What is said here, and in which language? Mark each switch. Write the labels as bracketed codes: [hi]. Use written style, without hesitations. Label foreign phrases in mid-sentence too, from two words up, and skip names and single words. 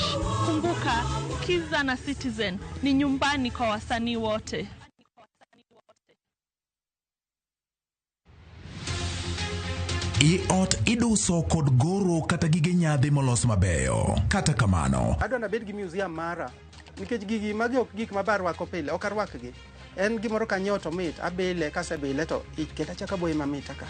[sw] Kumbuka, Kiza na Citizen ni nyumbani kwa wasanii wote. [luo] Ot iduso kod goro kata gige nyadhi molos mabeyo. Kata kamano, adwa na bed gi museum mara nikech gigi magi ok gik mabar wako pile, ok arwakgi. En gimoro kanyoto mit abile kasebile to iketa chaka boy mamita ka.